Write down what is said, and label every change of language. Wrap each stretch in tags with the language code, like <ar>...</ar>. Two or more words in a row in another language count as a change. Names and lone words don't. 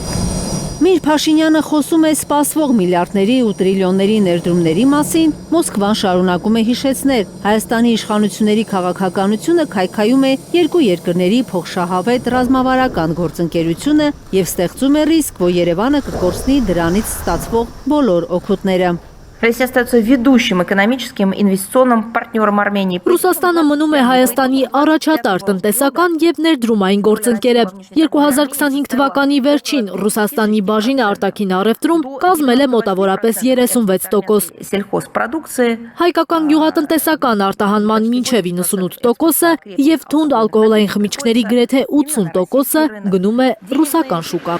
<hy>Մինչ Փաշինյանը խոսում է սպասվող միլիարդների ու տրիլիոնների ներդրումների մասին, Մոսկվան շարունակում է հիշեցնել, Հայաստանի իշխանությունների քաղաքականությունը քայքայում է երկու երկրների փոխշահավետ ռազմավարական գործընկերությունը եւ ստեղծում է ռիսկ, որ Երևանը կկորցնի դրանից ստացվող բոլոր օգուտները։</hy> <ru>Россия остается ведущим экономическим инвестиционным партнером Армении.</ru> <hy>Ռուսաստանը մնում է Հայաստանի առաջատար տնտեսական եւ ներդրումային գործընկերը։ 2025 թվականի վերջին Ռուսաստանի բաժինը արտաքին առևտրում կազմել է մոտավորապես 36%։ Սելխոզպրոդուկցիա, հայկական գյուղատնտեսական արտահանման մինչև 98%-ը եւ թունդ ալկոհոլային խմիչքների գրեթե 80%-ը գնում է ռուսական շուկա։</hy>